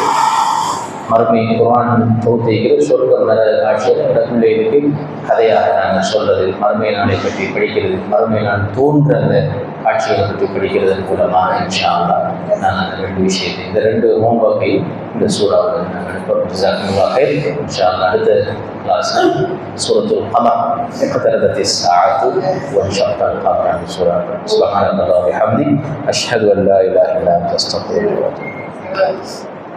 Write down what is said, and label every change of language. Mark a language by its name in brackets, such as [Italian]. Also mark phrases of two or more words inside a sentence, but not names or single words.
[Tamil] மறுமை குர்ஆன் தொகுத்திக்கிற சொர்க்க நரக காட்சிகளை அந்த பிள்ளைகளுக்கு கதையாக நாங்கள் சொல்றது, மறுமை நாளை பற்றி படிக்கிறது, மறுமை நாள் தோன்ற அந்த காட்சிகளை பற்றி படிக்கிறது மூலமாக [Arabic] إن شاء الله [Tamil] நான் அந்த 2 விஷயத்தை இந்த 2 ஹோம்ஒர்க்கை இந்த சூறாவில் நாங்கள் எடுப்போம். [Arabic] إن شاء الله [Tamil] அடுத்த கிளாஸ் சூரத்துல் கமர் [Arabic] اقتربت الساعة وانشق القمر سورة سبحان الله وبحمده أشهد أن لا إله إلا أنت أستغفرك وأتوب إليك.